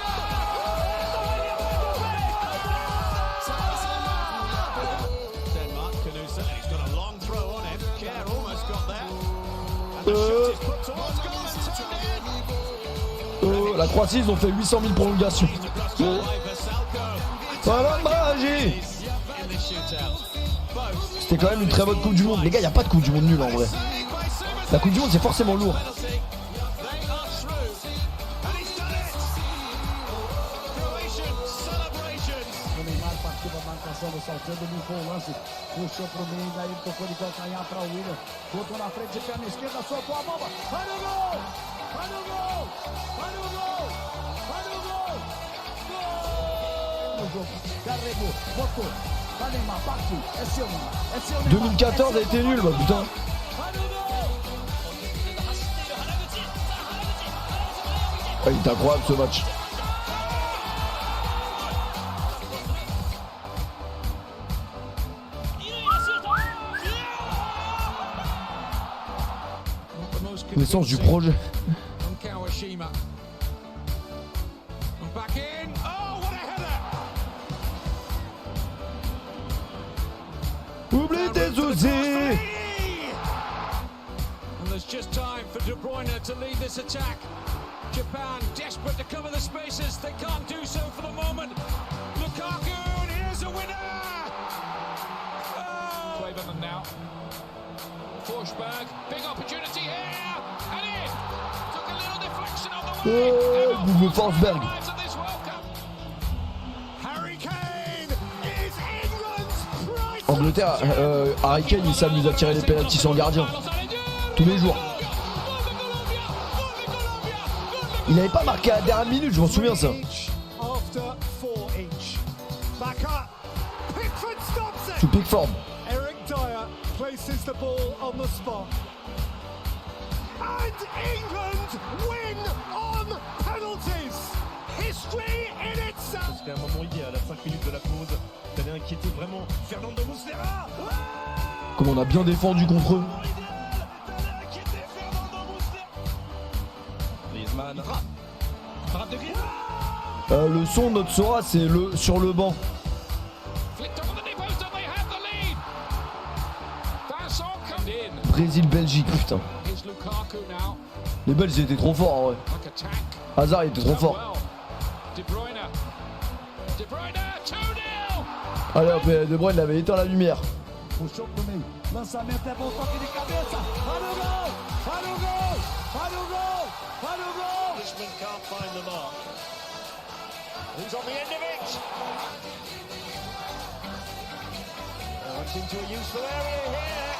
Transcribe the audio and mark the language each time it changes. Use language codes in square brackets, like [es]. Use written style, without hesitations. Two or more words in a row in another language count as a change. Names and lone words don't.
[fr] La Croatie, ils ont fait 800 000 prolongations. Voilà, magie. C'était quand même une très bonne Coupe du Monde. Les gars, il n'y a pas de Coupe du Monde nulle en vrai. La Coupe du Monde, c'est forcément lourd. [pt] Saltando limpou o lance, puxou pro meio, daí ele tocou de calcanhar para o William, botou na frente de perna esquerda, soltou a bomba, vai no gol! Vai no gol! Vai no gol! Vai no gol! Gol! No jogo, carregou, botou, vai Neymar, partiu, é seu Neymar, é seu Neymar. [fr] 2014 a été nul, bah putain. Ah, il est incroyable ce match. Naissance du projet. Oublie tes soucis. [en] And there's just time for De Bruyne to lead this attack. Japan desperate to cover the spaces. They can't do so for the moment. Lukaku, and here's a winner. Play them now. Forsberg, big opportunity here, and in. Took a little deflection on the way. Double Forsberg. Harry Kane is England's prize. [fr] Angleterre, Harry Kane, il s'amuse à tirer les pénaltys sans gardien. Tous les jours. Il n'avait pas marqué à la dernière minute, je m'en souviens ça. Sous Pickford. [en] Eric Dyer places the ball on the spot. And England win on penalties. History in itself. [fr] C'était un moment idéal à 5 minutes de la pause. T'avais inquiété vraiment Fernando Muslera. Comme on a bien défendu contre eux. Griezmann. Frappe de Griezmann. Le son de notre Sora, c'est le sur le banc. Brésil-Belgique, putain. Les Belges ils étaient trop forts en vrai. Hazard il était trop fort. Allez hop, De Bruyne avait éteint la lumière. [pt] Puxou pro meio. Lançamento é bom, toque de cabeça. Vai no gol! Vai no gol! Vai no gol! Vai no gol! [en] Richmond can't find the mark. Who's on the end of it? It's into a useful area here.